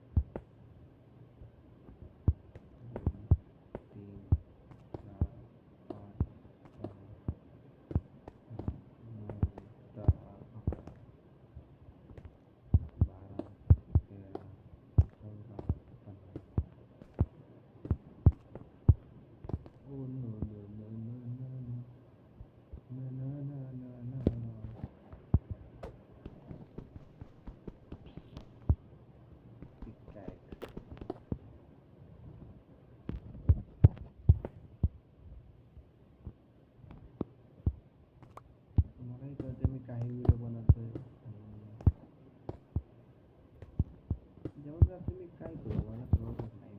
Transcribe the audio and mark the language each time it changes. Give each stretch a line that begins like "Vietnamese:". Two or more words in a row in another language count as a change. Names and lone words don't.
English: 2 3 4 5 6 9 10 11 12 13 14 15. Oh no no no no no no no no no no no.
Marathi: मलाही कळतं मी काही व्हिडिओ बनवतोय जेव्हा जातो मी काय करू मला कळतच नाही.